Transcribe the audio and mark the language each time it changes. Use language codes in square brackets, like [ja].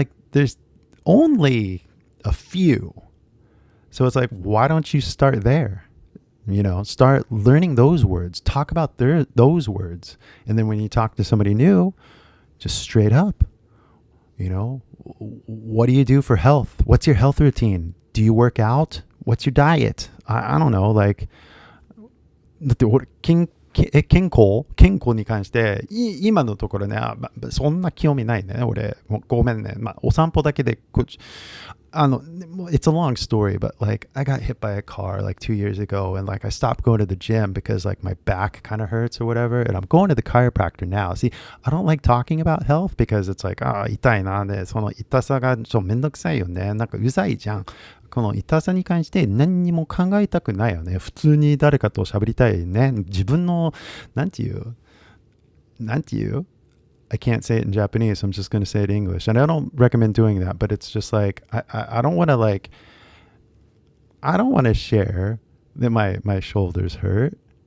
[en] There's only a few. So it's like, why don't you start there? Start learning those words. Talk about those words. And then when you talk to somebody new, just straight up, what do you do for health? What's your health routine? Do you work out? What's your diet? I don't know. [ja] だって俺健康に関して今のところねそんな興味ないね俺もうごめんねお散歩だけで [en] it's a long story, but like I got hit by a car like 2 years ago, and like I stopped going to the gym because like my back kind of hurts or whatever, and I'm going to the chiropractor now. See, I don't like talking about health because it's like [ja] 痛いなで、その痛さがめんどくさいよね。なんかうざいじゃん。この痛さに関して何にも考えたくないよね。普通に誰かと喋りたいね。自分のなんていう [en] I can't say it in Japanese, so I'm just going to say it in English. And I don't recommend doing that, but it's just like, I don't want to I don't want to share that my shoulders hurt.